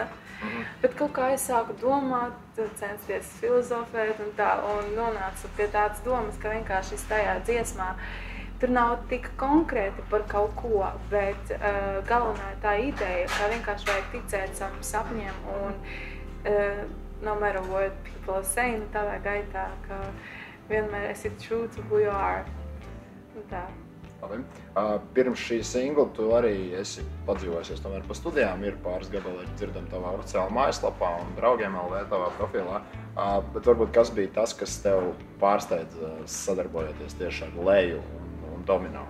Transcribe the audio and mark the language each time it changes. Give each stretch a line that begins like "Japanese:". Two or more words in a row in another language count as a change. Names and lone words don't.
Latvian: Bet kaut kā es sāku domāt, censties filozofēt un nonācu pie tādas domas, ka vienkārši tajā dziesmā tur nav tik konkrēti par kaut ko, bet galvenā tā ideja, ka vienkārši vajag ticēt savam sapņiem un
English: no matter what people are saying,
Latvian: tādā gaitā, ka vienmēr esi
English: true to who you are.
Latvian: Un tā. Labi. Pirms šī singla tu arī esi padzīvojusies tomēr pa studijām, ir pāris gabali dzirdam tavā oficiālā mājaslapā un draugiem LV tavā profilā, bet varbūt kas bija tas, kas tev pārsteidz sadarbojoties tieši ar Leju un Domino?